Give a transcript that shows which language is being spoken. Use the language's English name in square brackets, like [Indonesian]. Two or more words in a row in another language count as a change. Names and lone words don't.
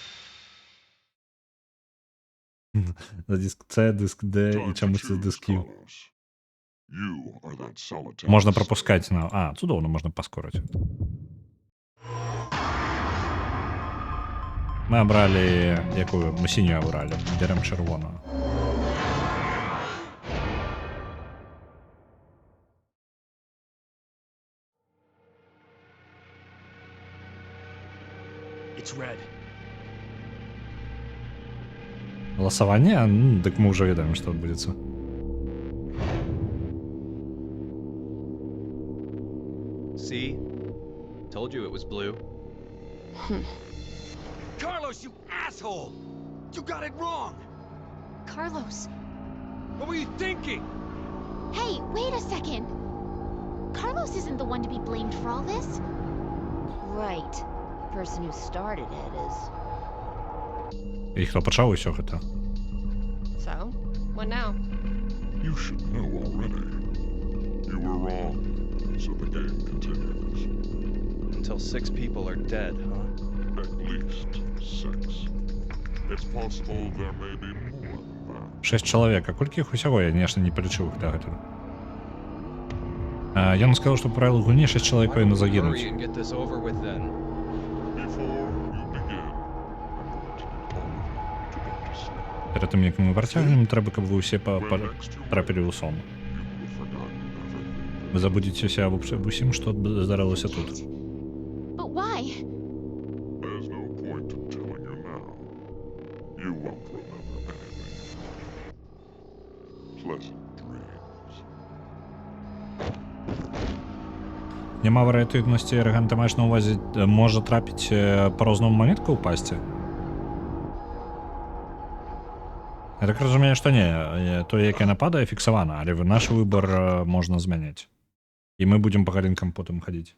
[Belarusian] За диск C, диск D і чамусьці диск Q. Можна прапускаць на... цудоўна, можна паскорыць. Мы абралі якую? Мы сінюю абралі. Берем чырвоную. [English] It's red. [Belarusian] Галасаванне? Дык мы ўжо ведаем, што адбудзецца. [English] See? Told you it was blue. Carlos, you asshole! You got it wrong! Carlos. What were you thinking? Hey, wait a second. Carlos isn't the one to be blamed for all this. Right. The person who started it is. [Belarusian] І хто пачаў усё гэта? [English] So, what now? You should know already. You were wrong, so the game continues. Until 6 people are dead, huh? At least 6. It's possible there may be more than that. [Belarusian] 6 чалавек, а колькі іх усяго? Я, конечно, не палічыў іх дагэтуль. Ён сказаў, што па правілах гульні 6 чалавек павінны загінуць. [English] Hurry and get this over with then. Before you begin, I want all of you to go to sleep. [Belarusian] Перед тым, як мы працягнем, трэба, каб вы ўсе трапілі ў сон. [English] You will have forgotten everything. [Belarusian] Вы забудзецеся аб усім, што здарылася тут. [English] But why? There's no point in telling you now. You won't remember anything. Pleasant dreams. [Belarusian] Нема варыятыўнасці, Рэган, ты маеш на ўвазе, можа трапіць па-рознаму манетку ўпасці? Я так разумею, што не, тое, яке нападае, фіксавана, але наш выбар можна змяняць. І мы будзем па галінкам потым хадзіць.